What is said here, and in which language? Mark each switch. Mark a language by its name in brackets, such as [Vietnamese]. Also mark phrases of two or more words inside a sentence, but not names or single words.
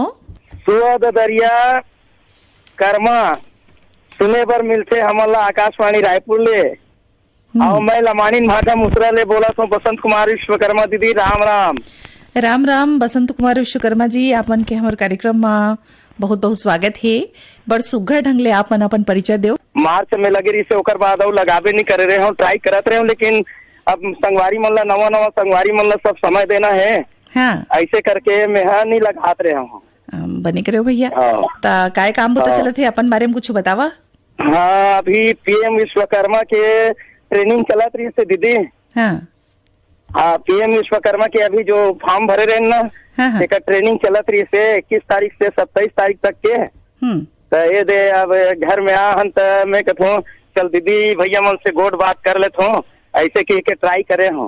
[Chhattisgarhi] सुअद दरिया कर्मा सुने बर मिलते हमला आकाशवाणी रायपुर ले और मैं लमानी भाटा मुसरा ले बोला तो बसंत कुमार विश्वकर्मा दीदी राम राम। राम राम बसंत कुमार विश्वकर्मा जी, आपन के हमारे कार्यक्रम में बहुत बहुत स्वागत है। बड़ सुघर ढंग ले आपन अपन परिचय दो। मार्च में लगे रही से ओकर बाद और लगाबे नहीं करे रहे हूँ, ट्राई करत रहे हूँ, लेकिन अब संगवारी मन ला नवा संगवारी मन ला सब समय देना है। हाँ। ऐसे करके मैं नहीं लगात रहे हूँ। बने करे हो भैया। ता काय काम बता चलत है, अपन बारे में कुछ बतावा। हाँ, अभी पीएम विश्वकर्मा के ट्रेनिंग चलत रही से दीदी। हाँ, पीएम विश्वकर्मा के अभी जो फॉर्म भरे रहे ना, एक ट्रेनिंग चलत रही से 21 तारीख से 27 तारीख तक के। तो ये दे अब घर में आहन तो मैं कहूँ चल दीदी भैया मन से गोट बात कर लेता हूँ, ऐसे की के ट्राई करे हूँ।